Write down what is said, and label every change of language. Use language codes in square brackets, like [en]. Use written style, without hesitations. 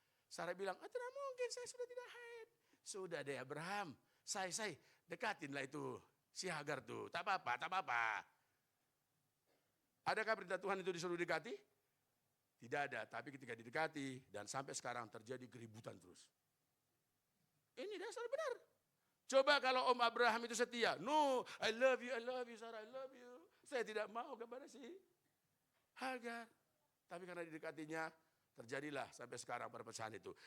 [id] Sarah bilang, tidak mungkin, saya sudah tidak haid. Sudah deh Abraham, saya dekatinlah itu si Hagar tuh. Tak apa-apa. Adakah perintah Tuhan itu disuruh dekati? Tidak ada, tapi ketika didekati dan sampai sekarang terjadi keributan terus. Ini dasar benar. Coba kalau Om Abraham itu setia. [en] No, I love you Sarah, I love you. [id] Saya tidak mau kepada si Hagar. Tapi karena didekatinya, terjadilah sampai sekarang perpecahan itu.